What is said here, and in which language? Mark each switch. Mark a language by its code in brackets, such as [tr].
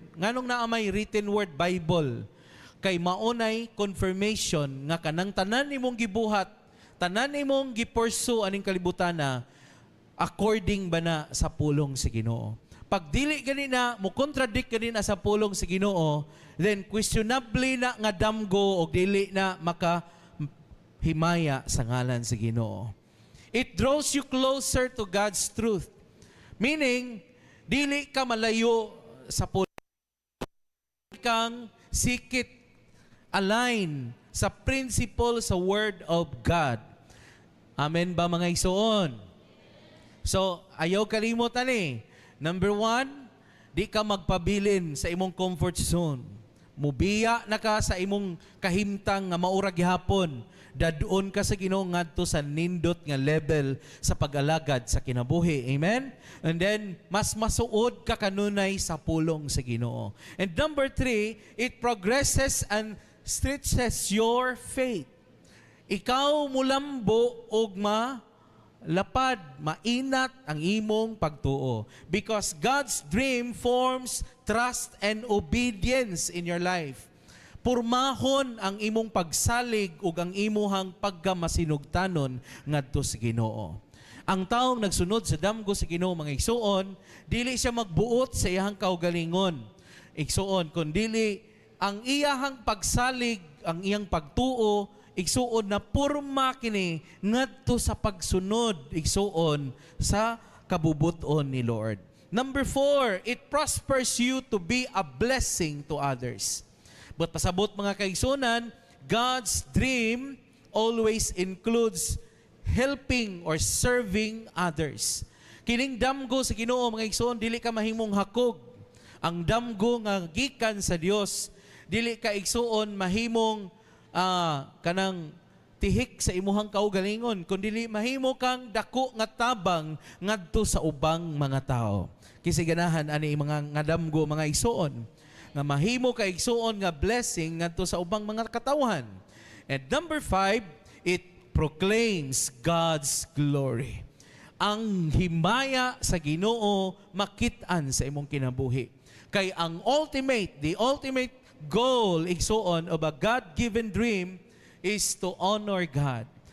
[ceb] Nganong naa may written word Bible? Kay maunay confirmation nga kanang tanan nimong gibuhat, tanan nimong gipursue aning kalibutana according ba na sa pulong sa Ginoo. Pag dili gani na mo contradict gani na sa pulong sa Ginoo, then questionably na nga damgo o dili na maka himaya sa ngalan sa Ginoo. [en] It draws you closer to God's truth. [ceb] Meaning, dili ka malayo sa pulong kang sikit [en] align sa principle sa Word of God. [ceb] Amen ba mga igsoon? So, ayaw kalimutan Number 1, di ka magpabilin sa imong [en] comfort zone. [ceb] Mubiya na ka sa imong kahimtang nga maurag gihapon. Dadoon ka sa Ginoo ngadto sa nindot nga level sa pag-alagad sa kinabuhi. Amen? And then, mas masuod ka kanunay sa pulong sa Ginoo. [en] And number 3, it progresses and stretches your faith. [ceb] Ikaw mulambo og lapad, mainat ang imong pagtuo. [en] Because God's dream forms trust and obedience in your life. [ceb] Purmahon ang imong pagsalig ug ang imuhang pagkamasinugtanon ngadto sa Ginoo. Ang taong nagsunod sa damgo sa Ginoo, mga igsuon, dili siya magbuot sa iyang kaugalingon. Igsuon, kundi ang iyahang pagsalig, ang iyang pagtuo, igsuon na purma kini ngadto sa pagsunod, igsuon sa kabubuton ni Lord. [en] Number 4, it prospers you to be a blessing to others. But [ceb] pasabot mga kaigsunan, [en] God's dream always includes helping or serving others. [ceb] Kining damgo sa Ginoo, mga igsoon, dili ka mahimong hakog. Ang damgo nga gikan sa Dios, dili ka igsuon mahimong kanang tihik sa imuhang kaugalingon, kundi mahimo kang dako nga tabang ngadto sa ubang mga tao. Kasi ganahan ani mga ngadamgo mga igsuon nga mahimo ka igsuon nga [en] blessing [ceb] ngadto sa ubang mga katawhan. [en] And number 5, it proclaims God's glory. [ceb] Ang himaya sa Ginoo makit-an sa imong kinabuhi. Kay [en] the ultimate goal [ceb] igsuon [en] of a God-given dream is to honor God.